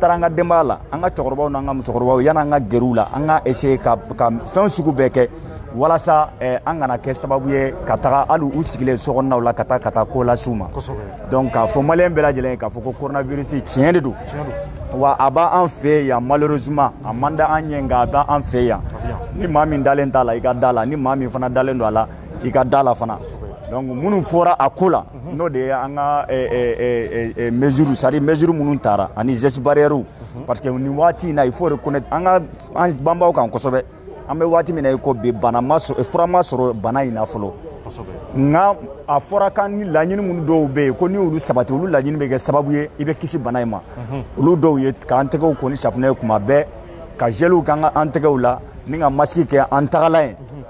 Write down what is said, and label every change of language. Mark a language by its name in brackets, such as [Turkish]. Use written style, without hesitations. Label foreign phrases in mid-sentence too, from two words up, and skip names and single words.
[Bambara] taara an ka denbaya la an ka cɛkɔrɔbaw n'an ka musokɔrɔbaw yan'an ka gɛrɛ u la an ka essayer ka fɛn sugu bɛɛ kɛ walasa an kana kɛ sababu ye ka taga hali u sigilen sokɔnɔnaw la ka taa ko las'u ma donc k'a fɔ maliyɛn bɛɛ lajɛlen k'a fɔ ko coronavirus tiɲɛ de don wa a b'an fɛ yan malheureusement a man da an ɲɛ nka a b'an fɛ yan ni maa min dalen t'a la i ka da la ni maa min fana dalen don a la i ka da la fana donc minnu fɔra a ko la n'o de ye an ka [French] mesure c'est à dire mesure [Bambara] minnu taara ani [French] gestes barrières parce que [Bambara] nin waati in na [French] il faut reconnaître [Bambara] an banbaw kan kosɛbɛ an bɛ waati min na i ko bi fura ma sɔrɔ bana in na fɔlɔ nka a fɔra kan ni laɲini minnu dɔw bɛ yen ko ni olu sabati olu laɲini bɛ kɛ sababu ye i bɛ kisi bana in ma olu dɔw ye k'an tɛgɛw ko ni safunɛ ye kuma bɛɛ ka geliw k'an an tɛgɛw la ni ka masiki kɛ an tagala ye